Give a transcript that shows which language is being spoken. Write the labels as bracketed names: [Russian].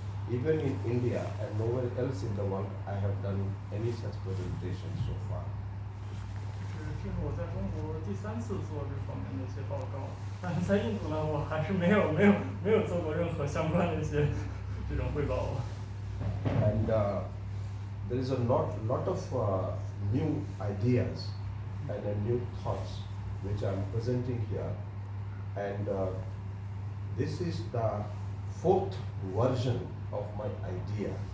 [English] Even in India and nowhere else in the world, I have done any such presentation so far. [Chinese] 这是我在中国第3次做这方面的一些报告，但是在印度呢，我还是没有做过任何相关的一些这种汇报。 [English] And there is a lot of new ideas and new thoughts which I am presenting here, and this is the 4th version of my idea.